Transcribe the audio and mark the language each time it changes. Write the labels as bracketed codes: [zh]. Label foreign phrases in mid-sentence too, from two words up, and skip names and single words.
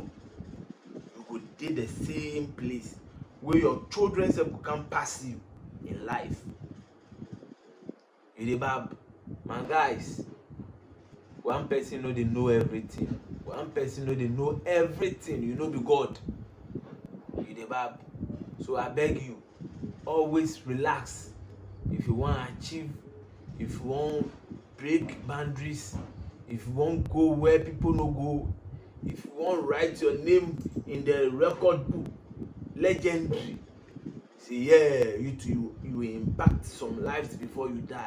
[pcm] You go dey the same place where your children sef go come pass you in life. You dey bab, my guys. One person no dey know everything. One person no dey know everything. You no be God. You dey bab. So I beg you, always relax. If you want achieve, if you want break boundaries, if you want go where people no go, if you want write your name in the record book, legendary, say yeah, you will impact some lives before you die.